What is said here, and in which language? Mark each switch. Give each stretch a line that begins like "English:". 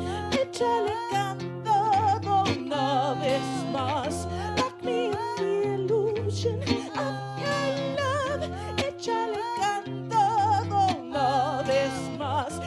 Spanish: Echale Candado una vez más.
English: Lock me in the illusion of your love.
Spanish: Echale Candado una vez más.